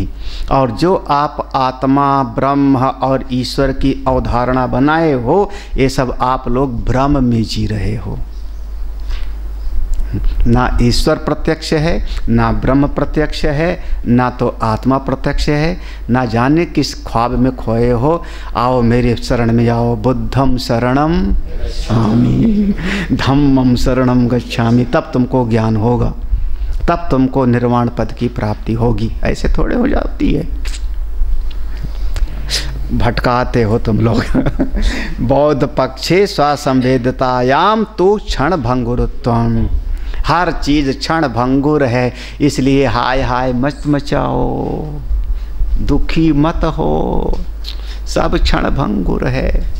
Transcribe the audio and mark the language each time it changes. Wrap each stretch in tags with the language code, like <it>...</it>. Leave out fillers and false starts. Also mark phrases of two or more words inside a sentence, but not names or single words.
<hi>और जो आप आत्मा, ब्रह्म और ईश्वर की अवधारणा बनाए हो, ये सब आप लोग भ्रम में जी रहे हो। ना ईश्वर प्रत्यक्ष है, ना ब्रह्म प्रत्यक्ष है, ना तो आत्मा प्रत्यक्ष है, ना जाने किस ख्वाब में खोए हो। आओ मेरे शरण में आओ,</hi> <pi>बुद्धम शरणम गच्छामि, धम्मम शरणम गच्छामि,</pi> <hi>तब तुमको ज्ञान होगा, तब तुमको निर्वाण पद की प्राप्ति होगी। ऐसे थोड़े हो जाती है। भटकाते हो तुम लोग।</hi> <sa>बौद्ध पक्षे स्वसंवेदतायाम तू क्षण भंगुरत्वम,</sa> <hi>हर चीज़ क्षण भंगुर है, इसलिए हाय हाय मत मचाओ, दुखी मत हो, सब क्षण भंगुर है।</hi>